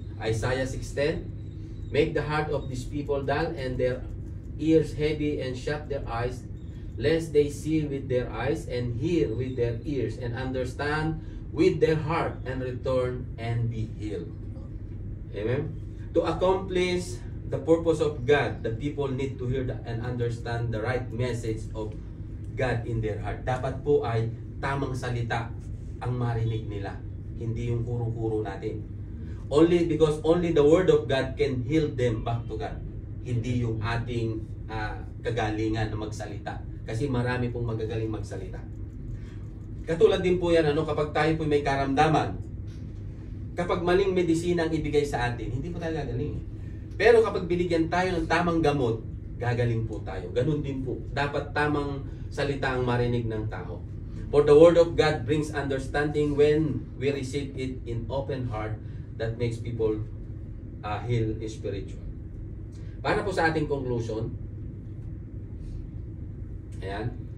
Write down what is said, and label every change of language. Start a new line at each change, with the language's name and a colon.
English: Isaiah 6:10, make the heart of these people dull and their ears heavy, and shut their eyes, lest they see with their eyes and hear with their ears and understand with their heart and return and be healed. Amen? To accomplish the purpose of God, the people need to hear and understand the right message of God in their heart.
Filipino: Dapat po ay tamang salita ang marinig nila, hindi yung kuro-kuro natin.
English: Because only the Word of God can heal them back to God.
Filipino: Hindi yung ating kagalingan na magsalita. Kasi marami pong magagaling magsalita. Katulad din po yan, kapag tayo po may karamdaman, kapag maling medisina ang ibigay sa atin, hindi po tayo gagaling. Pero kapag binigyan tayo ng tamang gamot, gagaling po tayo. Ganun din po. Dapat tamang salita ang marinig ng tao.
English: For the Word of God brings understanding when we receive it in open heart, that makes people heal spiritual.
Filipino: Para po sa ating conclusion, ayan.